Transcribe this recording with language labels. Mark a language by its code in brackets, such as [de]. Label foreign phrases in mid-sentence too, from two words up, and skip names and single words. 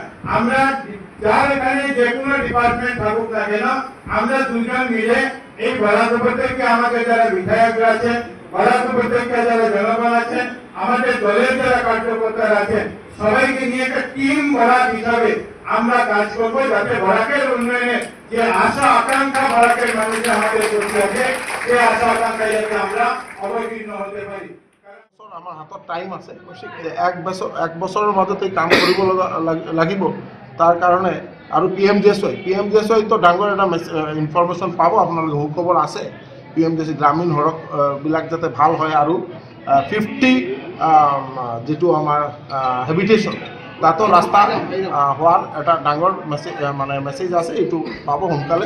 [bn] আমরা যার এখানে যে কোনো ডিপার্টমেন্ট থাকুক না কেন, আমরা দুজন মিলে এই বরাক উপত্যকা আমাদের যারা বিধায়করা আছেন, বরাক উপত্যকা যারা জনগণ আছেন, আমাদের দলের যারা কার্যকর্তারা আছেন, সবাইকে নিয়ে একটা টিম বরাক হিসাবে আমরা কাজ করবো, যাতে বরাকের উন্নয়নে যে আশা আকাঙ্ক্ষা বরাকের মানুষের আমাদের চলতে আছে, সেই আশা আকাঙ্ক্ষায় যাতে আমরা অবতীর্ণ হতে পারি। [as] আমার হাতত টাইম আছে, এক বছৰৰ মাজতে কাম কৰিব লাগিব। তাৰ কাৰণে আৰু PMJSY তো ডাঙৰ এটা ইনফৰমেশ্যন পাব, আপোনালোকে সুখবৰ আছে PMDC গ্ৰামীণ সড়ক বিলাক যাতে ভাল হয় আৰু 50 যেটো আমাৰ হেবিটেশ্যন তাতো ৰাস্তা হোৱাৰ এটা ডাঙৰ মেছেজ আছে, এইটো পাব সোনকালে।